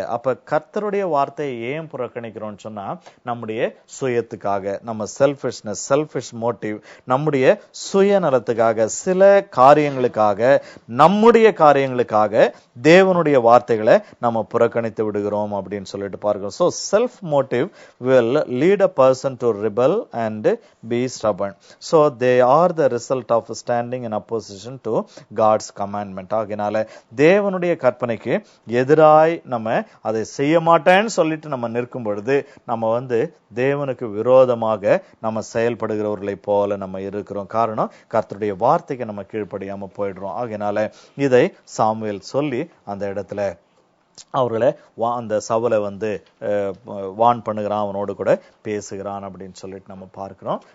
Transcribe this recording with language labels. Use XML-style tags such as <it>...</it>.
<ta>அப்ப கர்த்தருடைய வார்த்தையை ஏன் புறக்கணிக்கிறோம்னு சொன்னா, நம்முடைய சுயத்துக்காக, நம்ம</ta> <en>selfish motive,</en> <ta>நம்முடைய சுயநலத்துக்காக, சில காரியங்களுக்காக, நம்முடைய காரியங்களுக்காக தேவனுடைய வார்த்தைகளை நம்ம புறக்கணித்து விடுகிறோம் அப்படின்னு சொல்லிட்டு பார்க்கிறோம்.</ta> <en>So self motive will lead a person to rebel and be stubborn. So they are the result of standing in opposition to God's commandment.</en> <ta>ஆகையால தேவனுடைய கற்பனைக்கு எதிராய் நம்ம அதை செய்ய மாட்டேன்னு சொல்லிட்டு நம்ம நிற்கும் பொழுது, நம்ம வந்து தேவனுக்கு விரோதமாக நம்ம செயல்படுகிறவர்களை போல நம்ம இருக்கிறோம். காரணம், கர்த்தருடைய வார்த்தைக்கு நம்ம கீழ்ப்படியாம போயிடுறோம். ஆகையால இதை சாமுவேல் சொல்லி அந்த இடத்துல அவர்களை அந்த சவுலை வந்து வான் பண்ணுகிறான், அவனோடு கூட பேசுகிறான் அப்படின்னு சொல்லிட்டு நம்ம பார்க்கிறோம்.</ta>